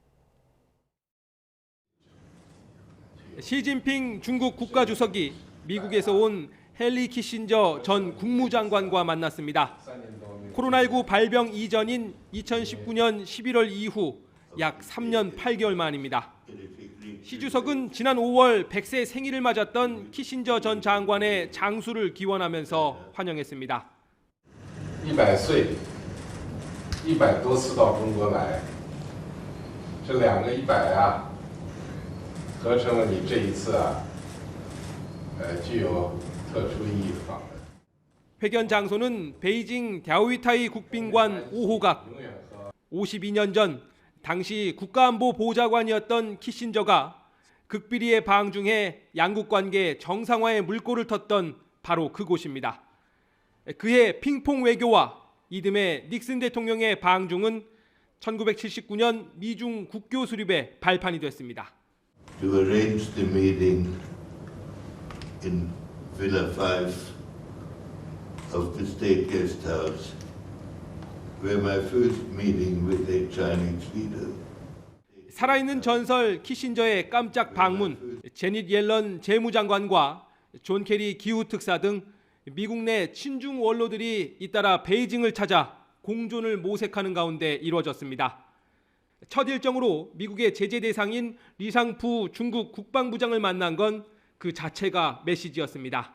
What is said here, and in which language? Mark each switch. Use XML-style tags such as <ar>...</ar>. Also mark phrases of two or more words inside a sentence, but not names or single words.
<ko>시진핑 중국 국가주석이 미국에서 온 헨리 키신저 전 국무장관과 만났습니다. 코로나19 발병 이전인 2019년 11월 이후 약 3년 8개월 만입니다. 시 주석은 지난 5월 100세 생일을 맞았던 키신저 전 장관의 장수를 기원하면서 환영했습니다.</ko> <zh>100岁 100多次到中国来这两个100啊合成了你这一次啊具有特殊意义的访问</zh> <ko>회견 장소는 베이징 랴오이타이 국빈관 5호각. 52년 전 당시 국가안보 보좌관이었던 키신저가 극비리에 방중해 양국 관계 정상화의 물꼬를 텄던 바로 그곳입니다. 그해 핑퐁 외교와 이듬해 닉슨 대통령의 방중은 1979년 미중 국교 수립의 발판이 됐습니다.</ko> <en>To arrange the meeting in Villa 5 of the State Guest House, where my first meeting with a Chinese leader.</en> <ko>살아있는 전설 키신저의 깜짝 방문, 제닛 옐런 재무장관과 존 케리 기후특사 등 미국 내 친중 원로들이 잇따라 베이징을 찾아 공존을 모색하는 가운데 이루어졌습니다. 첫 일정으로 미국의 제재 대상인 리상푸 중국 국방부장을 만난 건 그 자체가 메시지였습니다.</ko>